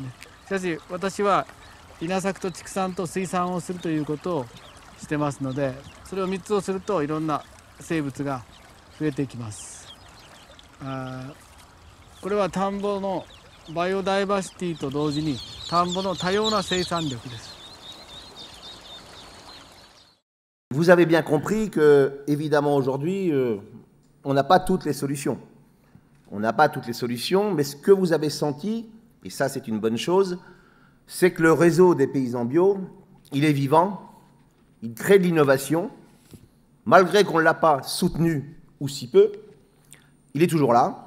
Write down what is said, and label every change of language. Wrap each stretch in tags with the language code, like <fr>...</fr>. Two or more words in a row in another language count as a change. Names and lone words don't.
<ja>しかし私は稲作と畜産と水産をするということをしてますので、それを3つをするといろんな生物が増えてきます。これは田んぼのバイオダイバーシティと同時に田んぼの多様な生産力です。</ja> <fr>Vous avez bien compris que, évidemment, aujourd'hui, on n'a pas toutes les solutions. On n'a pas toutes les solutions, mais ce que vous avez senti, et ça c'est une bonne chose, c'est que le réseau des paysans bio, il est vivant, il crée de l'innovation, malgré qu'on ne l'a pas soutenu ou si peu, il est toujours là.</fr>